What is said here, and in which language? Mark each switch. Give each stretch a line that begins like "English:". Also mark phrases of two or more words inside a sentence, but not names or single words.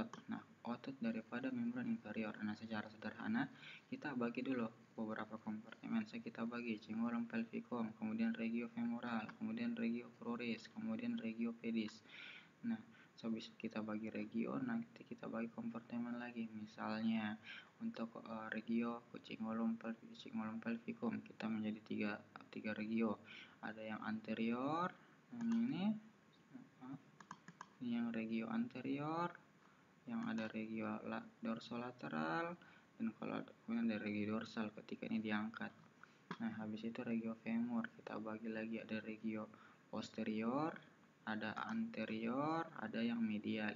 Indonesian: Nah, otot daripada membran inferior. Nah, secara sederhana kita bagi dulu beberapa kompartemen. Kita bagi cingulum pelvicum, kemudian regio femoral, kemudian regio cruris, kemudian regio pedis. Nah, habis kita bagi regio, nanti kita bagi kompartemen lagi. Misalnya untuk regio cingulum pelvicum kita menjadi tiga regio. Ada yang anterior, ini yang regio anterior, yang ada regio dorsolateral, dan kalau kemudian ada regio dorsal ketika ini diangkat. Nah, habis itu regio femur kita bagi lagi, ada regio posterior, ada anterior, ada yang medial.